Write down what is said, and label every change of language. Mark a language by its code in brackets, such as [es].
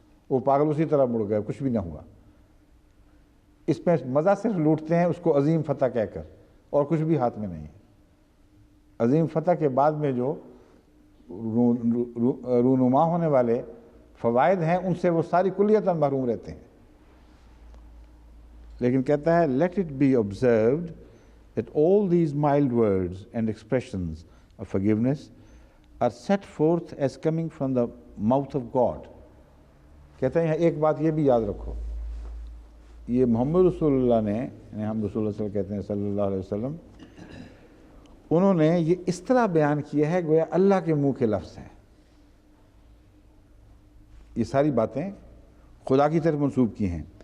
[ur] وہ پاگل اسی طرح مڑ گئے، کچھ بھی نہ ہوا. اس میں مزہ صرف لوٹتے ہیں اس کو عظیم فتح کہہ کر، اور کچھ بھی ہاتھ میں نہیں ہے. عظیم فتح کے بعد میں جو رونما ہونے والے فوائد ہیں ان سے وہ ساری کلیتاً محروم رہتے ہیں. لیکن کہتا ہے [en] let it be observed that all these mild words and expressions of forgiveness are set forth as coming from the mouth of God. [ur] کہتا ہے یہاں ایک بات یہ بھی یاد رکھو، یہ محمد رسول اللہ نے، یعنی ہم رسول اللہ صلی اللہ علیہ وسلم کہتے ہیں صلی اللہ علیہ وسلم، انہوں نے یہ اس طرح بیان کیا ہے گویا اللہ کے منہ کے لفظ ہیں. یہ ساری باتیں خدا کی طرف منسوب کی ہیں.